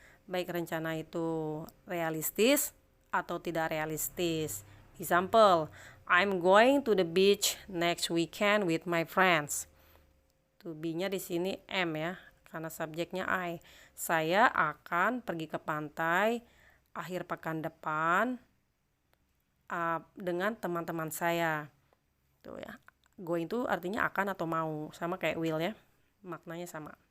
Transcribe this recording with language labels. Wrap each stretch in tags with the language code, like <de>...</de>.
<id>Baik rencana itu realistis atau tidak realistis.</id> <en>Example, I'm going to the beach next weekend with my friends.</en> <id>To be-nya di sini am ya, karena subjeknya I. Saya akan pergi ke pantai akhir pekan depan dengan teman-teman saya. Tuh ya. Going to artinya akan atau mau, sama kayak will ya. Maknanya sama.</id>